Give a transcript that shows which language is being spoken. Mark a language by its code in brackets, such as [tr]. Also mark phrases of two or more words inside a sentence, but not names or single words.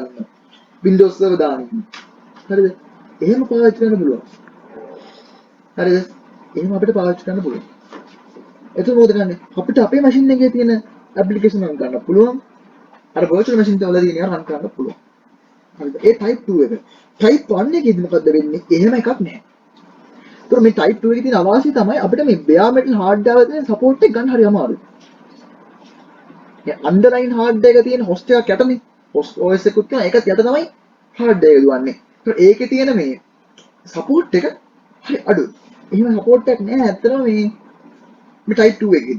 [si] Windows server දාන්න හරිද එහෙම පාවිච්චි කරන්න පුළුවන් හරිද එහෙම අපිට පාවිච්චි කරන්න පුළුවන් එතකොට මොකද කරන්නේ අපිට අපේ machine එකේ තියෙන application run කරන්න පුළුවන් අර [en] virtual machine [si] වල තියෙන ඒවා run කරන්න පුළුවන් හරිද ඒ type 2 එක type 1 එකේදී මොකද්ද වෙන්නේ එහෙම එකක් නැහැ तो මේ type 2 එකේ තියෙන අවාසිය තමයි අපිට මේ [en] bare metal hardware [si] වල තියෙන support එක ගන්න හරි අමාරුයි. ඒ [en] underline hardware [si] එක තියෙන host එකක් යටනේ [en] host OS [si] එකකුත් තියෙනවා ඒකත් යට තමයි hardware එක දුවන්නේ. ඒකේ තියෙන මේ support එක හරි අඩුයි. එහෙම support එකක් නෑ ඇත්තටම මේ type 2 එකේදී.